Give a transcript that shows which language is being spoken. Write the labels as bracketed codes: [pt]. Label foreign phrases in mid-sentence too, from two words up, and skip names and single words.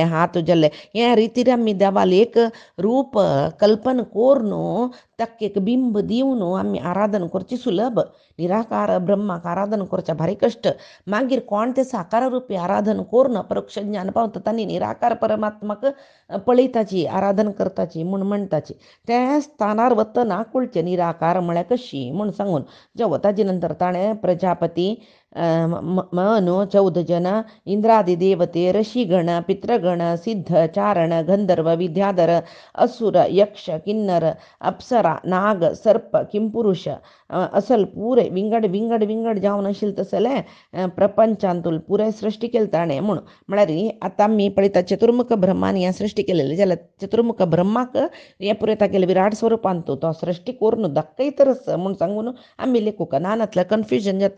[kok] हात जाल्ले हे रितीन आमी देवाल एक रूप कल्पन करून ताका एक बिंब दिवन आमी आराधन करची सुलभ निराकार ब्रह्माक आराधन करचें भारी कश्ट मागीर कोण ते साकार रूपी आराधन करून अपरोक्ष ज्ञान पावता तांणी निराकार परमात्माक पळयताची आराधन करताची म्हूण म्हणटाची त्या स्थानार वतना कळचें निराकार म्हळ्यार कशी म्हूण सांगून जेवो ताजे नंतर ताणें प्रजापती मनो 14 जन, इंद्रादी देवते, ऋषिगण, पितृगण, सिद्ध, चारण, गंधर्व, विद्याधर, असुर, यक्ष, किन्नर, अप्सरा, नाग, सर्प, किंपुरुष असल पुरे विंगड विंगड विंगड जावन आशिल्ले तसले प्रपंचांतूल पुरे सृष्टी केली ताणें म्हूण म्हळ्यार आतां आमी पळयता चतुर्मुख ब्रह्मान हें सृश्टी केलेली जाल्यार चतुर्मुख ब्रह्माक हें पुरे तागेले विराट स्वरुपांत तो सृश्टी करून दाखयतरच म्हूण सांगून आमी लेखूक नानांतलें कन्फ्युजन जाता.